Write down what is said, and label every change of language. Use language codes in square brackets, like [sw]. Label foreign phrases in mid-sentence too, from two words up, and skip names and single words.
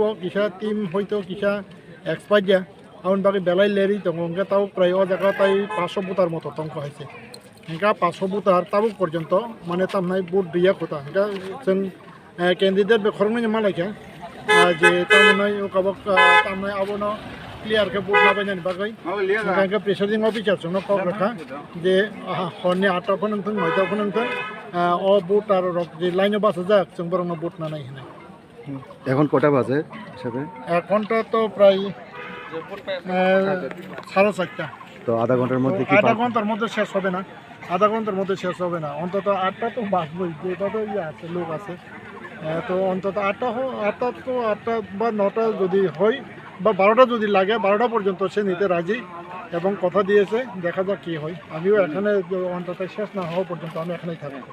[brx] किसा टीम हयतो किसा एक्सपार्ट या आउन बाकी बेलाय लेरि दङ एका ताव प्राय अ जागा ताई 500 बुटार मतो तंक हाइसे एका 500 बुटार ताबक पर्यन्त माने तामनाय बुट बिया खता एका जों कैंडिडेट बे खरंनि मालायखा जे तारमाने अकाबक तारमाने आबोनो क्लियर के बुट लाबायनायनि बागै ओंखायनो [en] presiding officer [brx] जोंनो कल रखा जे हरनि 8टा फोनांथों 9टा फोनांथों अ बुटार रक जे लाइनो बासा जाक जों बरंनो बुट नानाय होनाय [bn] এখন কটা বাজে হিসাবে এখনটা তো প্রায় 4:30 তো আধা ঘন্টার মধ্যে কি আধা ঘন্টার মধ্যে শেষ হবে না আধা ঘন্টার মধ্যে শেষ হবে না অন্তত 8টা তো বাজবেই যেটা তো ইয়ে আছে লোক আছে তো অন্তত 8টা বা 9টা যদি হয় বা 12টা যদি লাগে 12টা পর্যন্ত সে নিতে রাজি এবং কথা দিয়েছে দেখা যাক কি হয় আমিও এখানে অন্তত শেষ না হওয়া পর্যন্ত আমি এখানেই থাকবো